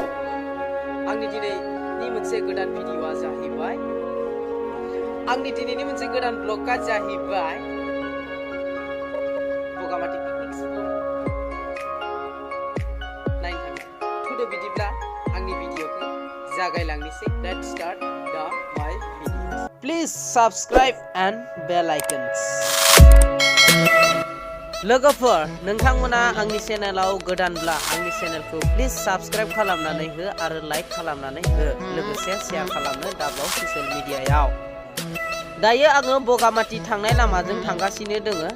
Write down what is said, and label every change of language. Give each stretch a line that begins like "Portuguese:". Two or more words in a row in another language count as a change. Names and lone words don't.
Bodo: आंनि दिनैनि मोनसे गोदान भिडिअआ जाहैबाय ब्लगआ जाहैबाय बगामाति पिकनिक स्पट नायनो थांगोन। थुदो बिदिब्ला आंनि भिडिअखौ जागायलांनोसै।
English: Let's start my video. Please subscribe and bell icons.
Bodo: लोगोफोर नोंथांमोना आंनि चेनेलाव गोदानब्ला आंनि चेनेलखौ
English: please subscribe
Bodo: खालामनानै हो आरो लाइक खालामनानै हो, लोगोसे शेयार खालामनो दाबाव ससियेल मिडियायाव। दायो आङो बगामाति थांनाय लामाजों थांगासिनो दोङो।